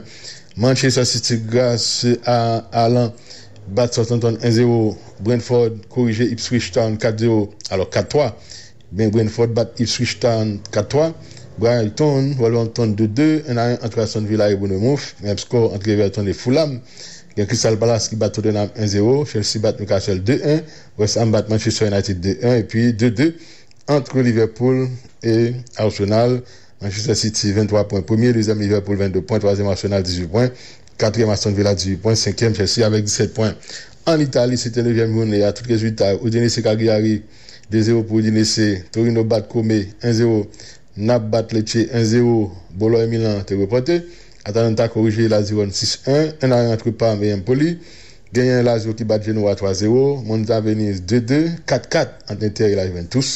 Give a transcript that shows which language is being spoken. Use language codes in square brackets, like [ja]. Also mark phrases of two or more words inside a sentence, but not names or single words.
[fr] Manchester City, grâce à Alain, bat Southampton 1-0. Brentford corrigé Ipswich Town 4-0. Alors 4-3. Ben Brentford bat Ipswich Town 4-3. Brighton, Wolverhampton 2-2. 1-1 entre Aston Villa et Bournemouth. Même score entre Everton et Fulham. Il y a Crystal Palace qui bat Tottenham 1-0. Chelsea bat Newcastle 2-1. West Ham bat Manchester United 2-1. Et puis 2-2 entre Liverpool et Arsenal. Manchester City 23 points premier, deuxième Liverpool 22 points, troisième Arsenal 18 points, quatrième Aston Villa 18 points, cinquième Chelsea avec 17 points. En Italie, c'était 9e journée à tous les résultats. Udinese Cagliari 2-0 pour Udinese, Torino bat Como 1-0, Naples bat Lecce 1-0, Bologne et Milan te reporté, Atalanta corrigé Lazio 6-1, 1-1 entre Parme et Empoli, Gagné Lazio qui bat Genoa 3-0, Monza Venise 2-2, 4-4 entre Inter et la Juventus.